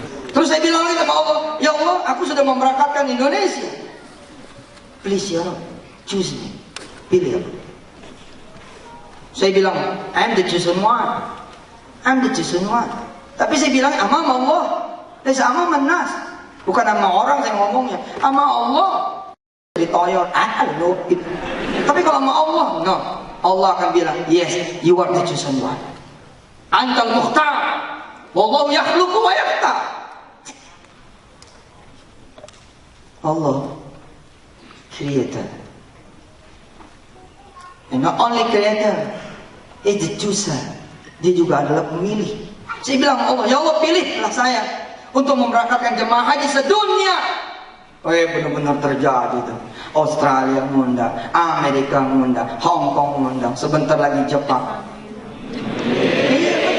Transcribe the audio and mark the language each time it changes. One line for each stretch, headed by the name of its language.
Indonesian: Terus saya bilang lagi sama Allah, ya Allah, aku sudah memberangkatkan Indonesia.
English: Please ya Allah, choose me.
Indonesian: Pilih aku. Saya bilang,
English: I'm the chosen one. I'm the chosen one.
Indonesian: Tapi saya bilang,
Arabic: amam Allah. Laisa amam nas.
Indonesian: Bukan sama orang saya ngomongnya. Sama Allah.
English: Ditoyor, I don't know it.
Indonesian: Tapi kalau sama Allah,
English: no. Allah akan bilang, yes, you are the chosen one.
Arabic: Antal mukhtar. Wallahu yakhluqu wa yakhtar.
English: Allah, creator. And not only creator, is the chooser.
Indonesian: Dia juga adalah pemilih. Saya bilang Allah, ya Allah pilihlah saya untuk memberangkatkan jemaah haji sedunia. Benar-benar terjadi tuh. Australia mengundang, Amerika mengundang, Hong Kong mengundang, sebentar lagi Jepang. Iya.